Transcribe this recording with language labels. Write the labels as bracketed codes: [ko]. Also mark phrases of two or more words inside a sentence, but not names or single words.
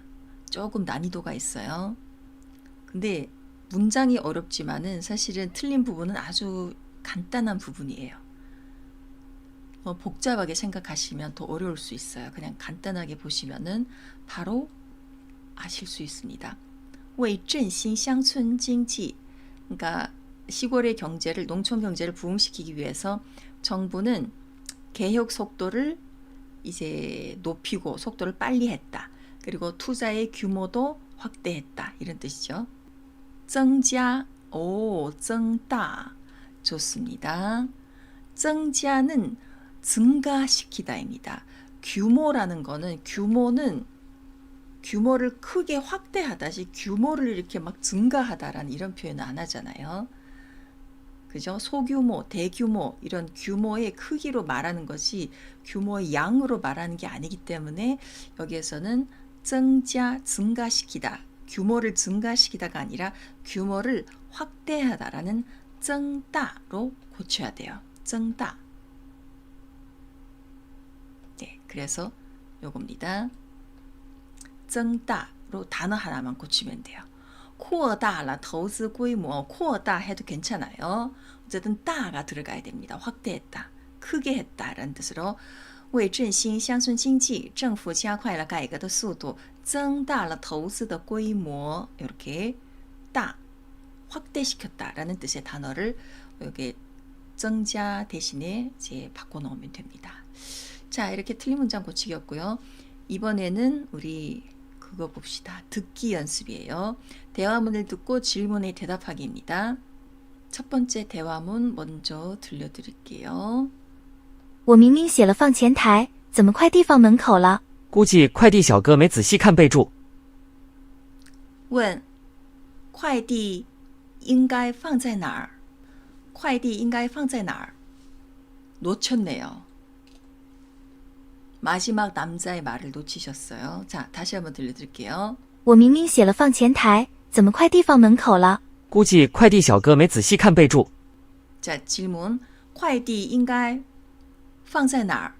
[ko] 조금 난이도가 있어요. 근데 문장이 어렵지만은 사실은 틀린 부분은 아주 간단한 부분이에요. 복잡하게 생각하시면 더 어려울 수 있어요. 그냥 간단하게 보시면은 바로 아실 수 있습니다. [zh] 为振兴乡村经济 [ko] 그러니까 시골의 경제를 농촌 경제를 부흥시키기 위해서 정부는 개혁 속도를 이제 높이고 속도를 빨리 했다. 그리고 투자의 규모도 확대했다. 이런 뜻이죠. [zh] 增加, 增大. [ko] 좋습니다. 增加는 증가시키다입니다. 규모라는 거는 규모를 크게 확대하다지 규모를 이렇게 막 증가하다라는 이런 표현은 안 하잖아요. 그죠? 소규모, 대규모 이런 규모의 크기로 말하는 것이 규모의 양으로 말하는 게 아니기 때문에 여기에서는 증가시키다. 규모를 증가시키다가 아니라 규모를 확대하다라는 증다로 고쳐야 돼요. 증다. 네, 그래서 요겁니다. 증다로 단어 하나만 고치면 돼요. [zh] 扩大了投资规模, 扩大 [ko] 해도 괜찮아요. 어쨌든 다가 들어가야 됩니다. 확대했다, 크게 했다라는 뜻으로 [zh] 为振兴乡村经济, 政府加快了改革的速度, 增大了投资的规模. [ko] 이렇게 다, 확대시켰다라는 뜻의 단어를 여기 增加 대신에 이제 바꿔 넣으면 됩니다. 자, 이렇게 틀린 문장 고치기였고요. 이번에는 우리 그거 봅시다. 듣기 연습이에요. 대화문을 듣고 질문에 대답하기입니다. 첫 번째 대화문 먼저 들려드릴게요. [zh] 我明明写了放前台，怎么快递放门口了？估计快递小哥没仔细看备注。问快递应该放在哪儿？快递应该放在哪儿？ 놓쳤네요. [ko] 마지막 남자의 말을 놓치셨어요. 자, 다시 한번 들려드릴게요. [zh] 我明明写了放前台，怎么快递放门口了？估计快递小哥没仔细看备注。 [ko] 자, 질문. [zh] 快递应该放在哪儿？